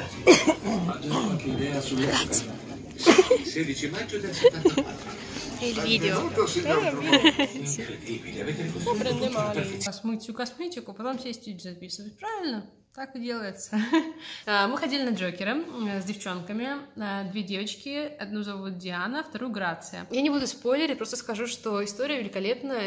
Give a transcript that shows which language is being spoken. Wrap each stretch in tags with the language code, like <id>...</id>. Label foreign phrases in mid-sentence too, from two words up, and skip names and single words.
<it>Ha già qualche idea sull'epoca? 16 maggio del 74. Il video.</it> <ru>Смыть всю косметику, потом сесть и записывать. Правильно? Так и делается. Мы ходили на Джокера с девчонками. Две девочки. Одну зовут Диана, вторую Грация. Я не буду спойлерить, просто скажу, что история великолепная.</ru>